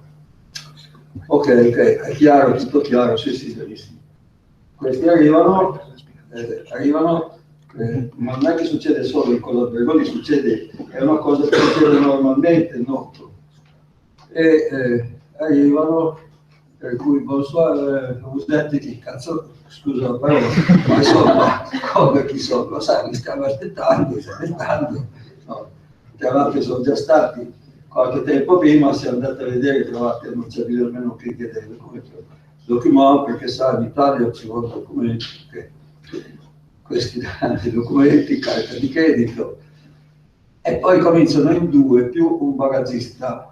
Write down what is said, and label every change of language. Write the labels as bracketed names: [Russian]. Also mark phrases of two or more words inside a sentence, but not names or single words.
[Italian] Ok, è chiaro, tutto chiaro, sì, benissimo. Questi arrivano, ma non è che succede solo in quell'albergo, lì succede, è una cosa che succede normalmente, no? Arrivano, per cui [French] bonsoir, vous êtes [Italian] chi cazzo, scusa la parola, ma insomma, come chi sono, lo sai, mi stanno aspettando, no, chiaramente sono già stati qualche tempo prima, si è andati a vedere, trovate, non c'è bisogno almeno che chiedere come documento, perché sa, in Italia ci vogliono documenti, questi documenti, carta di credito, e poi cominciano in 2 più un bagaggista.